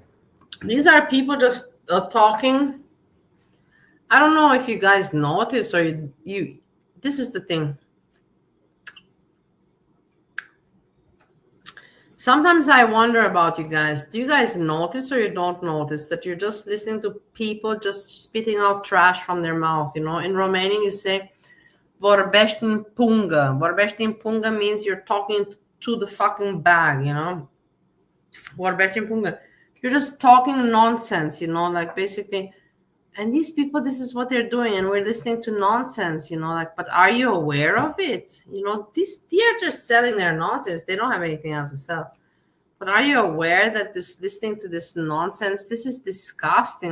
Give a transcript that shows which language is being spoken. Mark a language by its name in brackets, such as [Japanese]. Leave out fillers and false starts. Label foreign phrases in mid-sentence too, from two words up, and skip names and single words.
[English] These are people just talking. I don't know if you guys notice or you this is the thing. Sometimes I wonder about you guys. Do you guys notice or you don't notice that you're just listening to people just spitting out trash from their mouth? In Romanian, you say, [Romanian] vorbești în pungă. Vorbești în pungă [English] means you're talking to the fucking bag, [Romanian] Vorbești în pungă. [English] You're just talking nonsense, like basically. And these people, this is what they're doing, and we're listening to nonsense, like, but are you aware of it? They are just selling their nonsense. They don't have anything else to sell. But are you aware that listening to this nonsense, this is disgusting.